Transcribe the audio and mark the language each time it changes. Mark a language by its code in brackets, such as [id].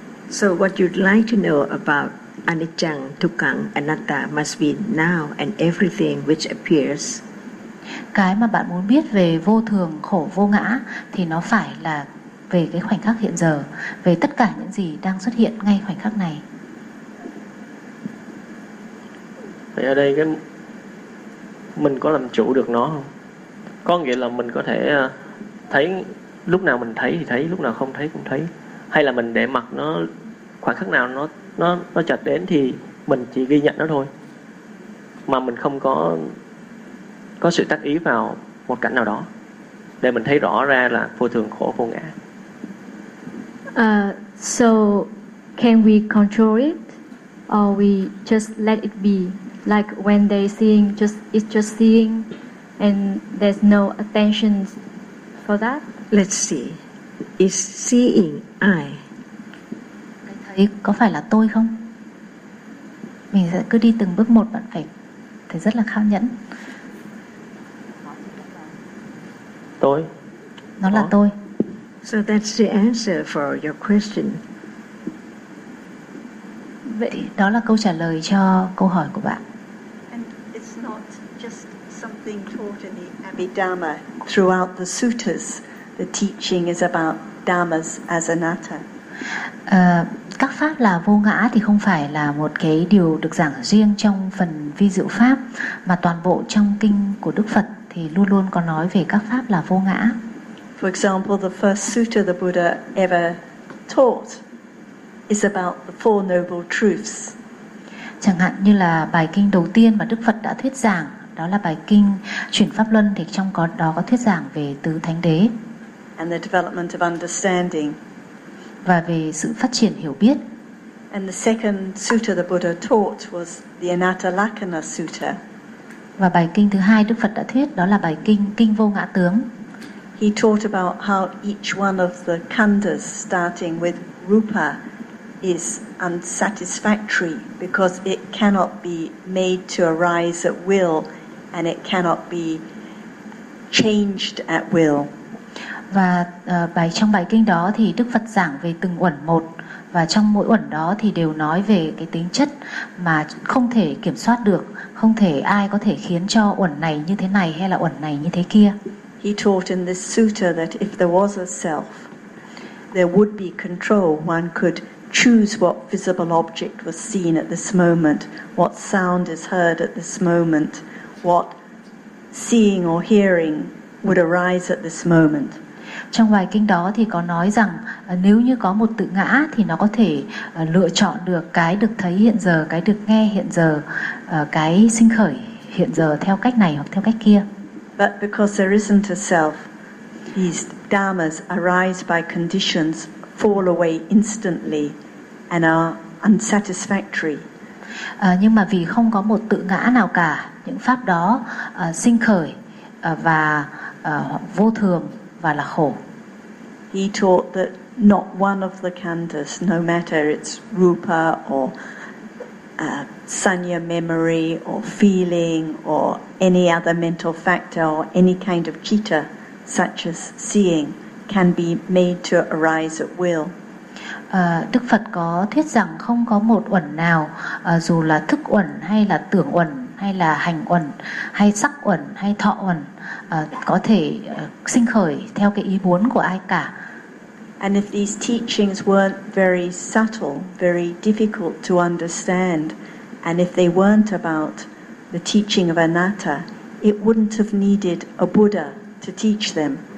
[en] So what you'd like to know about anicca, dukkha, anatta must be now and everything which appears. [vi] Cái mà bạn muốn biết về vô thường, khổ, vô ngã thì nó phải là về cái khoảnh khắc hiện giờ, về tất cả những gì đang xuất hiện ngay khoảnh khắc này. Vậy ở đây cái mình có làm chủ được nó không? Có nghĩa là mình có thể thấy lúc nào mình thấy thì thấy, lúc nào không thấy cũng thấy, hay là mình để mặc nó, khoảnh khắc nào nó chợt đến thì mình chỉ ghi nhận nó thôi, mà mình không có có sự tác ý vào một cảnh nào đó để mình thấy rõ ra là vô thường, khổ, vô ngã. [en] So can we control it or we just let it be, like when they seeing, it's just seeing and there's no attention for that? Let's see, is seeing I? [vi] Thì có phải là tôi không? Mình sẽ cứ đi từng bước một, bạn phải thấy rất là khao nhẫn. Tôi. Nó là tôi. [en] So that's the answer for your question. [vi] Vậy đó là câu trả lời cho câu hỏi của bạn. [en] And it's not just something taught in the Abhidhamma. Throughout the suttas, the teaching is about dhammas as anatta. [vi] Các pháp là vô ngã thì không phải là một cái điều được giảng riêng trong phần vi diệu pháp, mà toàn bộ trong kinh của Đức Phật thì luôn luôn có nói về các pháp là vô ngã. [en] For example, the first sutta the Buddha ever taught is about the four noble truths. [vi] Chẳng hạn như là bài kinh đầu tiên mà Đức Phật đã thuyết giảng, đó là bài kinh chuyển pháp luân, thì trong đó có thuyết giảng về tứ thánh đế. [en] And the development of understanding. [vi] Và về sự phát triển hiểu biết. [en] And the second sutta the Buddha taught was the Anatta Lakkhana Sutta. [vi] Và bài kinh thứ hai Đức Phật đã thuyết đó là bài kinh Kinh Vô Ngã Tướng. [en] He taught about how each one of the khandhas starting with rupa is unsatisfactory because it cannot be made to arise at will and it cannot be changed at will. [vi] Và trong bài kinh đó thì Đức Phật giảng về từng uẩn một, và trong mỗi uẩn đó thì đều nói về cái tính chất mà không thể kiểm soát được, không thể ai có thể khiến cho uẩn này như thế này hay là uẩn này như thế kia. [en] He taught in this sutta that if there was a self, there would be control. One could choose what visible object was seen at this moment, what sound is heard at this moment, what seeing or hearing would arise at this moment. [vi] Trong bài kinh đó thì có nói rằng nếu như có một tự ngã thì nó có thể lựa chọn được cái được thấy hiện giờ, cái được nghe hiện giờ, cái sinh khởi hiện giờ theo cách này hoặc theo cách kia. [en] But because there isn't a self, these dhammas arise by conditions, fall away instantly and are unsatisfactory. [vi] Nhưng mà vì không có một tự ngã nào cả, những pháp đó sinh khởi và vô thường và là khổ. [en] He taught that not one of the khandhas, no matter it's rupa or sanya memory or feeling or any other mental factor or any kind of citta such as seeing, can be made to arise at will. [vi] Đức Phật có thuyết rằng không có một uẩn nào, dù là thức uẩn hay là tưởng uẩn hay là hành uẩn hay sắc uẩn hay thọ uẩn, có thể sinh khởi theo cái ý muốn của ai cả. [en] And if these teachings weren't very subtle, very difficult to understand, and if they weren't about the teaching of anatta, it wouldn't have needed a Buddha to teach them.